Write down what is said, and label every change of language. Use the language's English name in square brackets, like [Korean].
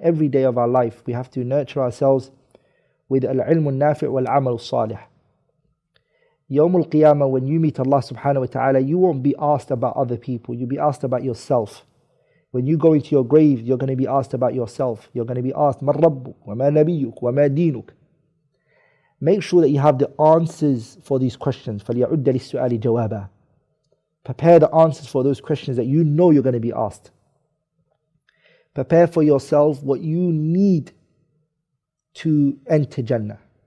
[English] Every day of our life, we have to nurture ourselves with [Arabic] al-ilm al-nafi' wal-amal al-salih. [English] Yawm al-Qiyamah, when you meet Allah subhanahu wa ta'ala, you won't be asked about other people, you'll be asked about yourself. When you go into your grave, you're going to be asked about yourself. You're going to be asked, [Arabic] مَنْ رَبُّكَ وَمَا نَبِيُّكَ وَمَا دِينُكَ. [English] Make sure that you have the answers for these questions. [Arabic] فَلْيَعُدَّ لِلسُّؤَالِ جَوَابًا. [English] Prepare the answers for those questions that you know you're going to be asked. Prepare for yourself what you need to enter Jannah.